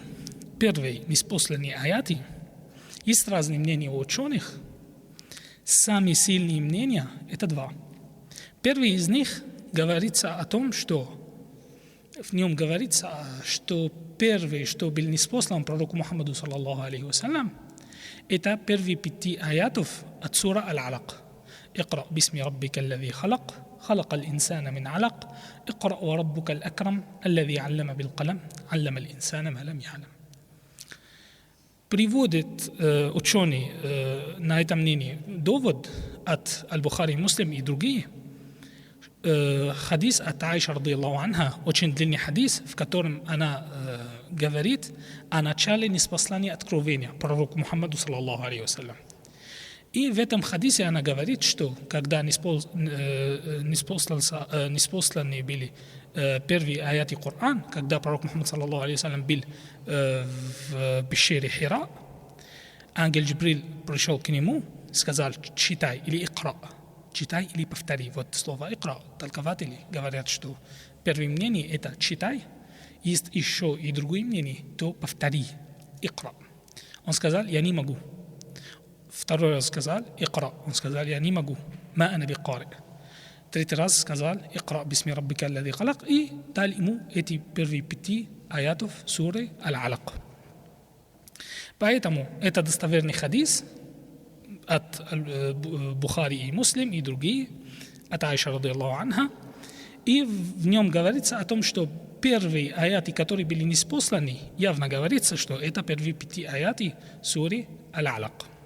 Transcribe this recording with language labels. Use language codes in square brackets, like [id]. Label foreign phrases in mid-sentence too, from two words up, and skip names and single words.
[ru] Первые ниспосланные аяты. Есть разные мнения у ученых. Самые сильные мнения – это два. Первый из них говорится о том, что в нем говорится, что первый, что был ниспослан пророку Мухаммаду [ar] صلى الله عليه وسلم, [ru] это первые 5 аятов от сура Аль-Алак. [ar] «اقرأ باسم ربك الذي خلق, خلق الإنسان من علق اقرأ وربك الأكرم الذي علم بالقلم علم الإنسان ما لم يعلم». [ru] Приводит ученый на этом мнении довод от Аль-Бухари, Муслим и другие. Хадис от Аиша [ar] رضي الله عنها, [ru] очень длинный хадис, в котором она говорит о начале ниспослания откровения пророку Мухаммаду [ar] صلى الله عليه وسلم. [ru] И в этом хадисе она говорит, что когда ниспосланы были первые аяты Корана, когда пророк Мухаммад [ar] صلى الله عليه وسلم [ru] был в пещере Хира, ангел Джибриль пришел к нему, сказал: читай или икра, читай или повтори. Вот слово икра, толкователи говорят, что первое мнение это читай, есть еще и другое мнение, то повтори, икра. Он сказал: я не могу. Второй раз сказал икра, он сказал: я не могу, [ar] ما أنا بقارئ. [ru] Третий раз сказал [ar] اقرأ باسم ربك الذي خلق, [ru] и дал ему эти первые 5 аятов суры Аль-Алак. Поэтому это достоверный хадис от Бухари и Муслим и другие, от Аиша [ar] رضي الله عنها, [ru] и в нем говорится о том, что первые аяты, которые были ниспосланы, явно говорится, что это первые 5 аяты суры Аль-Алак.